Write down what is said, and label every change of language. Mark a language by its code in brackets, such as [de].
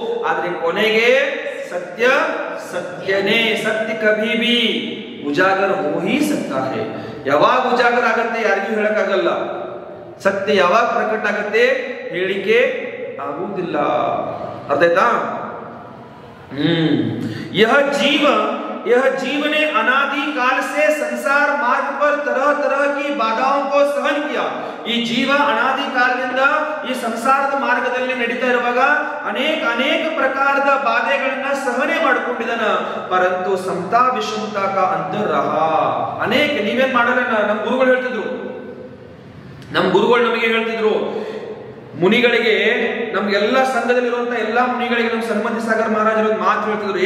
[kn] ಆದ್ರೆ ಕೊನೆಗೆ ಸತ್ಯ ಸತ್ಯನೇ. [hi] ಸತ್ಯ ಕಭಿ ಭಿ ಉಜಾಗರ ಹೋ ಹಿ ಸಕ್ತಾ ಹೇ. [kn] ಯಾವಾಗ ಉಜಾಗರ ಆಗತ್ತೆ ಯಾರಿಗೂ ಹೇಳಕ್ಕಾಗಲ್ಲ. ಸತ್ಯ ಯಾವಾಗ ಪ್ರಕಟ ಆಗತ್ತೆ ಹೇಳಿಕೆ ಆಗುವುದಿಲ್ಲ. ಅರ್ಥ ಆಯ್ತಾ? [hi] यह जीव ने अनादि काल से संसार मार्ग पर तरह तरह की बाधाओं को सहन किया. [kn] ಈ ಜೀವ ಅನಾದಿ ಕಾಲದಿಂದ ಈ ಸಂಸಾರದ ಮಾರ್ಗದಲ್ಲಿ ನಡೀತಾ ಇರುವಾಗ ಅನೇಕ ಪ್ರಕಾರದ ಬಾಧೆಗಳನ್ನ ಸಹನೆ ಮಾಡಿಕೊಂಡಿದ್ದಾನ. [hi] ಪರಂತು ಸಮತಾ ವಿಷಮತಾ ಕಾ ಅಂತರ್ ರಹಾ. [kn] ಅನೇಕ ನೀವೇನ್ ಮಾಡಲ್ಲ, ನಮ್ಮ ಗುರುಗಳು ಹೇಳ್ತಿದ್ರು, ನಮಗೆ ಹೇಳ್ತಿದ್ರು, ಮುನಿಗಳಿಗೆ, ನಮ್ಗೆಲ್ಲ ಸಂಘದಲ್ಲಿರುವಂತ ಎಲ್ಲಾ ಮುನಿಗಳಿಗೆ ನಮ್ಮ ಸನ್ಮತಿ ಸಾಗರ್ ಮಹಾರಾಜರು ಒಂದು ಮಾತು ಹೇಳ್ತಿದ್ರು.